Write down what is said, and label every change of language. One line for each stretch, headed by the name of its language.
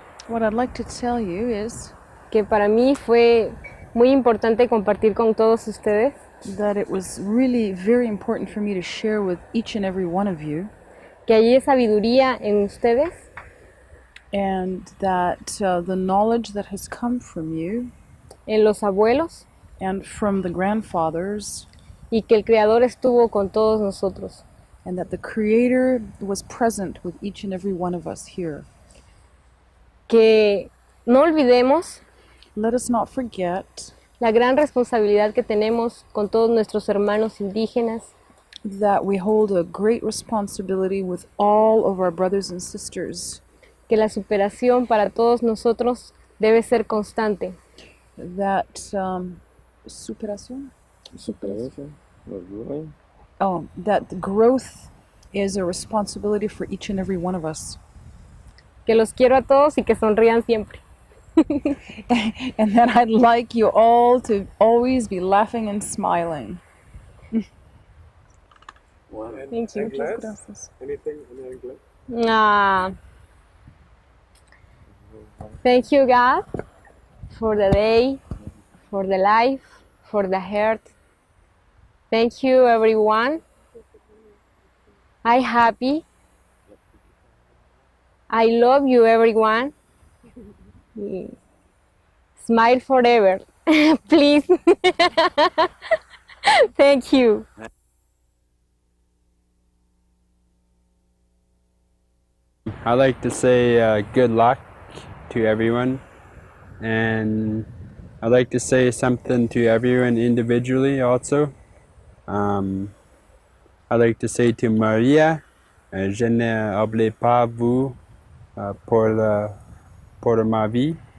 English: What I'd like to tell you is
Spanish: que para mí fue muy importante compartir con todos ustedes,
English: that it was really very important for me to share with each and every one of you,
Spanish: que hay sabiduría en ustedes,
English: and that the knowledge that has come from you,
Spanish: en los abuelos,
English: and from the grandfathers,
Spanish: y que el Creador estuvo con todos nosotros.
English: And that the Creator was present with each and every one of us here.
Spanish: Que no olvidemos,
English: let us not forget,
Spanish: la gran responsabilidad que tenemos con todos nuestros hermanos indígenas,
English: that we hold a great responsibility with all of our brothers and sisters.
Spanish: Que la superación para todos nosotros debe ser constante.
English: That superación? Oh, that growth is a responsibility for each and every one of us.
Spanish: Que los quiero a todos y que sonrían siempre.
English: And that I'd like you all to always be laughing and smiling. Thank you. Anything in English? Thank you, God, for the day, for the life, for the heart, Thank you, everyone. I happy. I love you, everyone. Smile forever, please. Thank you. I like to say good luck to everyone, and I like to say something to everyone individually also. I like to say to Maria, je n'oublie pas vous pour ma vie.